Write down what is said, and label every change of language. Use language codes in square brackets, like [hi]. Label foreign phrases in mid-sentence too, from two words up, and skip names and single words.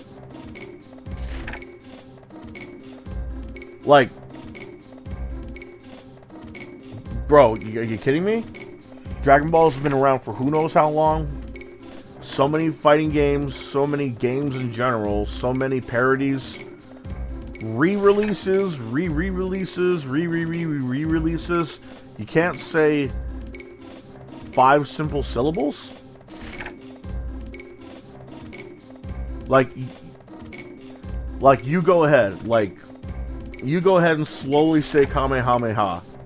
[en] Like, bro, are you kidding me? Dragon Ball's been around for who knows how long. So many fighting games, so many games in general, so many parodies. re-releases, re-re-releases, re-re-re-re-releases. You can't say 5 simple syllables? Like you go ahead. Like, you go ahead and slowly say Kamehameha.